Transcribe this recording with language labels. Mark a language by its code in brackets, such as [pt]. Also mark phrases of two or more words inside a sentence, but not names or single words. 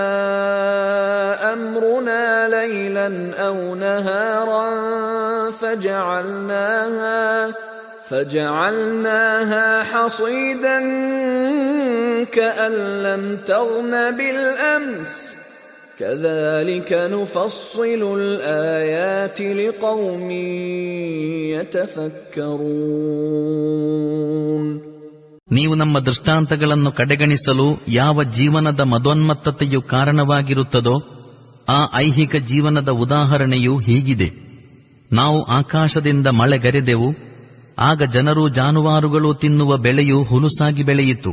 [ar] أمرنا ليلا أو نهارا فجعلناها حصيدا كأن لم تغن بالأمس كذلك نفصل الآيات لقوم يتفكرون. [kn] ನೀವು ನಮ್ಮ ದೃಷ್ಟಾಂತಗಳನ್ನು ಕಡೆಗಣಿಸಲು ಯಾವ ಜೀವನದ ಮದೋನ್ಮತ್ತತೆಯು ಕಾರಣವಾಗಿರುತ್ತದೋ ಆ ಐಹಿಕ ಜೀವನದ ಉದಾಹರಣೆಯು ಹೀಗಿದೆ. ನಾವು ಆಕಾಶದಿಂದ ಮಳೆಗರೆದೆವು, ಆಗ ಜನರು ಜಾನುವಾರುಗಳು ತಿನ್ನುವ ಬೆಳೆಯು ಹುಲುಸಾಗಿ ಬೆಳೆಯಿತು.